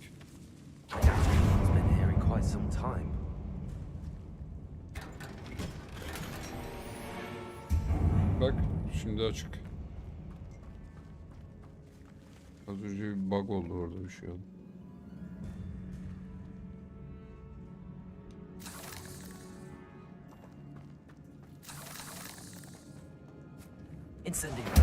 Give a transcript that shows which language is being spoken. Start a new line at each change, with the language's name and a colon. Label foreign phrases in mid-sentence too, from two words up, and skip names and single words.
English: It's been here in quite some time.
Turkish: Bak şimdi açık. Az önce bir bug oldu, orada bir şey oldu. Incendio.